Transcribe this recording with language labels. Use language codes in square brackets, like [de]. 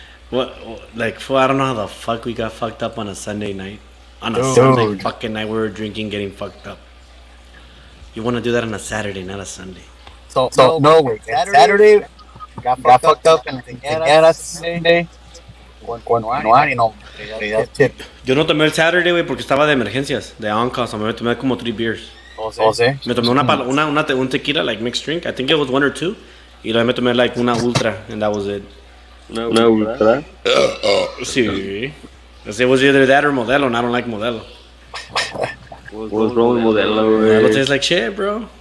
[en] What, like, I don't know how the fuck we got fucked up on a Sunday night. On a Dude. Sunday fucking night, we were drinking, getting fucked up. You want to do that on a Saturday, not a Sunday. [es] So no, güey. [en] Saturday got fucked up en Sunday. [es] Continuar y no. Yo no tomé el Saturday, güey, porque estaba de emergencias, de on-call, so me tomé como 3 beers. Oh, sí. Me tomé un tequila, [en] like mixed drink. I think it was 1 or 2. [es] Y luego me tomé like una ultra, [en] and that was it. [es] Una ultra. Sí. [en] It was either that or Modelo, and I don't like Modelo. What's wrong with Modelo, Modelo [es] güey? [en] tastes like shit, bro.